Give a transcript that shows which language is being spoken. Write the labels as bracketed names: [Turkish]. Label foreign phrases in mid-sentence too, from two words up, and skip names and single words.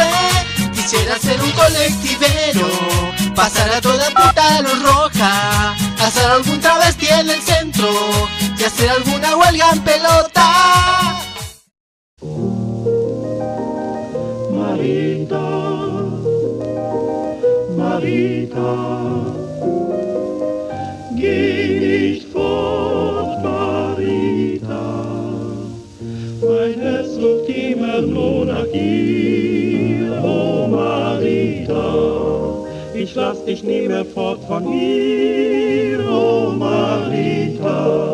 [Spanish] Quisiera ser un colectivero, pasar a toda puta luz roja, hacer algún travesti en el centro y hacer alguna huelga en pelota. [German] Marita, Marita, geh nicht fort, Marita. Mein Herz ruft immer nur nach dir, oh Marita. Ich lass dich nie mehr fort von hier, oh Marita.